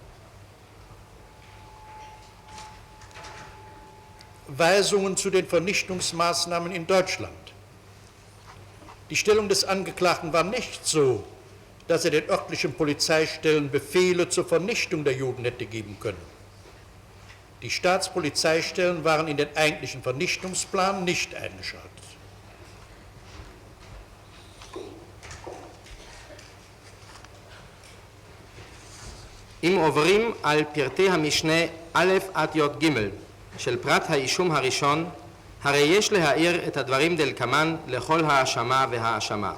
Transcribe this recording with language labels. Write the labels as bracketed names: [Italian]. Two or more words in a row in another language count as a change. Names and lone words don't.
[German] Weisungen zu den Vernichtungsmaßnahmen in Deutschland. Die Stellung des Angeklagten war nicht so, dass er den örtlichen Polizeistellen Befehle zur Vernichtung der Juden hätte geben können. Die Staatspolizeistellen waren in den eigentlichen Vernichtungsplan nicht eingeschaltet. [Hebrew] אם עוברים על פרטי המשנה א' עד י' ג' של פרט האישום הראשון, הרי יש להעיר את הדברים דלקמן לכל האשמה והאשמה.